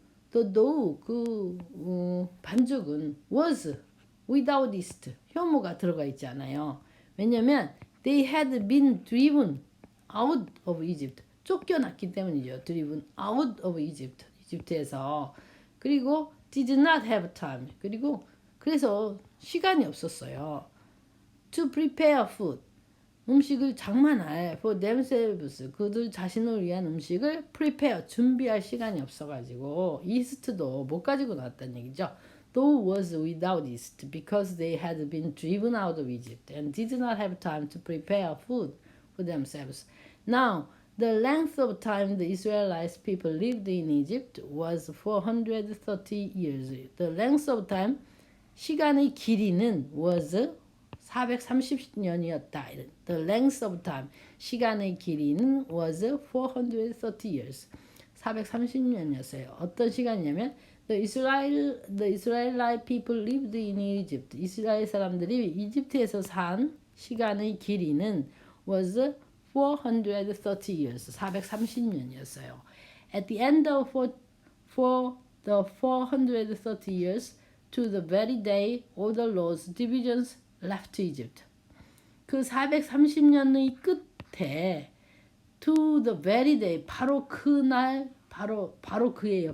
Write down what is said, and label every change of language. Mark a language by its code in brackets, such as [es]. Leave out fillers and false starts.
[en] The dough, [ko] 반죽은 [en] was without yeast, [ko] 효모가 들어가 있지 않아요. 왜냐면 [en] they had been driven out of Egypt, [ko] 쫓겨났기 때문이죠. [en] driven out of Egypt, [ko] 이집트에서. 그리고 [en] did not have time, [ko] 그래서 시간이 없었어요. [en] to prepare food, [ko] 음식을 장만할 [en] for themselves, [ko] 그들 자신을 위한 음식을 prepare, 준비할 시간이 없어가지고 yeast도 못 가지고 나왔다는 얘기죠. [en] Though was without yeast because they had been driven out of Egypt and did not have time to prepare food for themselves. Now, the length of time the Israelite people lived in Egypt was 430 years. The length of time, [ko] 시간의 길이는 [en] was [ko] 430년이었다. [en] The length of time, [ko] 시간의 길이는 [en] was 430 years. [ko] 430년이었어요. 어떤 시간이냐면 [en] The Israelite people lived in Egypt. [ko] 이스라엘 사람들이 이집트에서 산 시간의 길이는 [en] was 430 years. [ko] 430년이었어요. [en] At the end of the 430 years, to the very day all the Lord's divisions left Egypt. [ko] 그 430년의 끝에 [en] to the very day, [ko] 바로 그날, 바로 그예요.